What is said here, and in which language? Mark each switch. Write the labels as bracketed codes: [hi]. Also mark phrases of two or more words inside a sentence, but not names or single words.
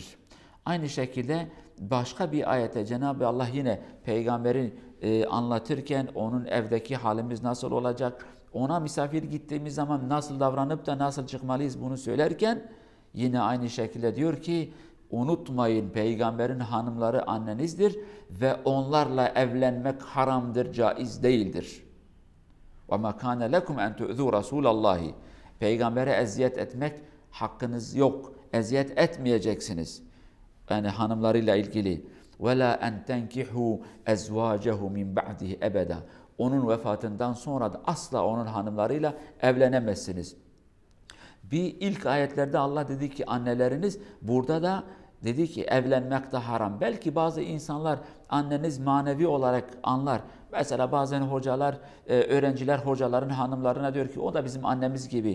[tr] Aynı şekilde başka bir ayette Cenab-ı Allah yine peygamberi anlatırken onun evdeki halimiz nasıl olacak, ona misafir gittiğimiz zaman nasıl davranıp da nasıl çıkmalıyız bunu söylerken yine aynı şekilde diyor ki unutmayın peygamberin hanımları annenizdir ve onlarla evlenmek haramdır, caiz değildir. [ar] وَمَا كَانَ لَكُمْ اَنْ تُؤْذُوا رَسُولَ اللّٰهِ [tr] Peygambere eziyet etmek hakkınız yok. Eziyet etmeyeceksiniz. Yani hanımlarıyla ilgili. [ar] وَلَا اَنْ تَنْكِحُوا اَزْوَاجَهُ مِنْ بَعْدِهِ اَبَدًا [tr] Onun vefatından sonra da asla onun hanımlarıyla evlenemezsiniz. Bir ilk ayetlerde Allah dedi ki anneleriniz, burada da dedi ki evlenmek de haram. Belki bazı insanlar anneniz manevi olarak anlar. Mesela bazen hocalar, öğrenciler hocaların hanımlarına diyor ki o da bizim annemiz gibi.